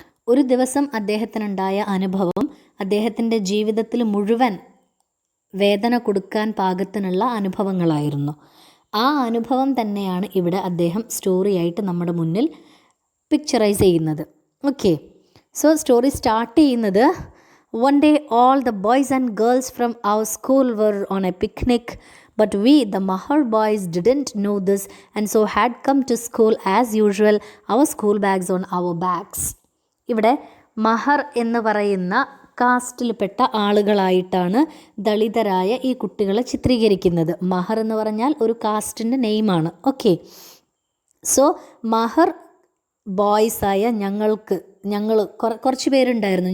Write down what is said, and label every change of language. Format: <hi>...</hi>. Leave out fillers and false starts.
<ml>ഒരു ദിവസം അദ്ദേഹത്തിനുണ്ടായ അനുഭവം അദ്ദേഹത്തിൻ്റെ ജീവിതത്തിൽ മുഴുവൻ വേദന കൊടുക്കാൻ പാകത്തിനുള്ള അനുഭവങ്ങളായിരുന്നു. ആ അനുഭവം തന്നെയാണ് ഇവിടെ അദ്ദേഹം സ്റ്റോറിയായിട്ട് നമ്മുടെ മുന്നിൽ പിക്ചറൈസ് ചെയ്യുന്നത്. ഓക്കെ, സോ സ്റ്റോറി സ്റ്റാർട്ട് ചെയ്യുന്നത്</ml> <en>One day, all the boys and girls from our school were on a picnic, but we, the Mahar boys, didn't know this and so had come to school as usual, our school bags on our backs.</en> <ml>ഇവിടെ മഹർ എന്ന് പറയുന്ന കാസ്റ്റിൽപ്പെട്ട ആളുകളായിട്ടാണ് ദളിതരായ ഈ കുട്ടികളെ ചിത്രീകരിക്കുന്നത്. മഹർ എന്ന് പറഞ്ഞാൽ ഒരു കാസ്റ്റിൻ്റെ നെയിമാണ്. Okay, so മഹർ ബോയ്സായ ഞങ്ങൾ കുറച്ച് പേരുണ്ടായിരുന്നു.</ml>